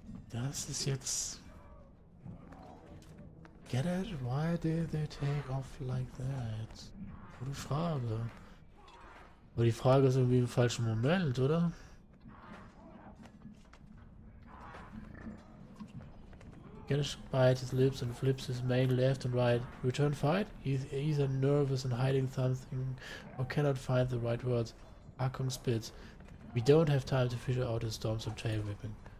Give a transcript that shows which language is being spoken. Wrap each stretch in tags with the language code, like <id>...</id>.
<de>Das ist jetzt...</de> <en>Get it? Why did they take off like that?</en> <de>Gute Frage. Aber die Frage ist irgendwie im falschen Moment, oder?</de> <en>Ganesh bites his lips and flips his mane left and right. Return fight? He's either nervous and hiding something or cannot find the right words. Hakon spits. We don't have time to figure out his storms or tail whipping.</en>